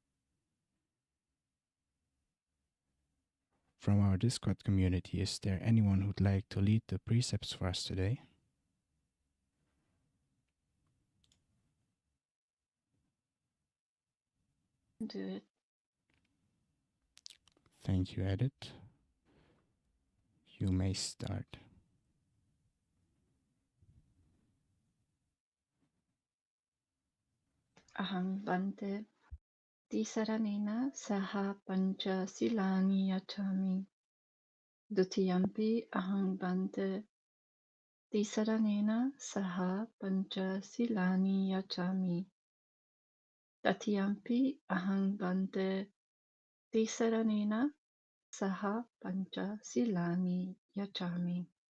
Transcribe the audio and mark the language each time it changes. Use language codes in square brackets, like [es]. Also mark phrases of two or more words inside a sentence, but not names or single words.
[en] From our Discord community, is there anyone who'd like to lead the precepts for us today? Do it. Thank you, Edith. You may start. [pi] Aham Bante Tisaranena Saha Pancha Silani Yachami Dutiyampi Aham Bante Tisaranena Saha Pancha Silani Yachami Tatiyampi Aham Bante Tisaranena Saha Pancha Silani Yachami.